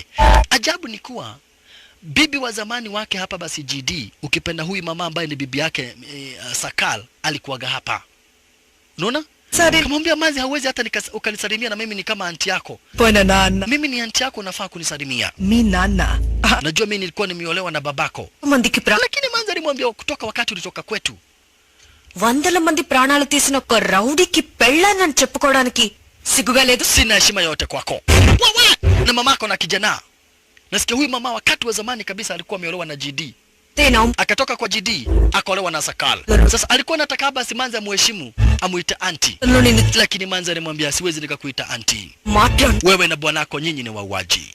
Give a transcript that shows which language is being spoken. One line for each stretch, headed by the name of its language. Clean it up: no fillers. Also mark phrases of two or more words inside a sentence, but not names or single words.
Swahili: Ajabu ni kuwa bibi wa zamani wake hapa basi GD, ukipenda huyu mama ambaye ni bibi yake Sakal, alikuwaga hapa. Unaona? Kamwambia Manzi hauwezi hata ukanisalimia na mimi ni kama anti yako. Bwana nana. Mimi ni anti yako, nafaa kunisalimia. Mi nana. Najua mimi nilikuwa nimeolewa na babako. Lakini Manzi alimwambia kutoka wakati ulitoka kwetu.
Telugu: వందల మంది ప్రాణాలు తీసిన ఒక రౌడీకి పెళ్ళానని చెప్పుకోవడానికి సిగ్గుగా లేదు.
Swahili: Sina heshima yote kwako. Na mamako na kijana. Nasikia huyu mama wakati wa zamani kabisa alikuwa ameolewa na GD. Akatoka kwa GD akaolewa na Sakal. Sasa alikuwa anataka basi Manzi amheshimu, amuite auntie. Lakini Manzi alimwambia siwezi nikakuita auntie. Wewe na bwanako nyinyi ni wauaji.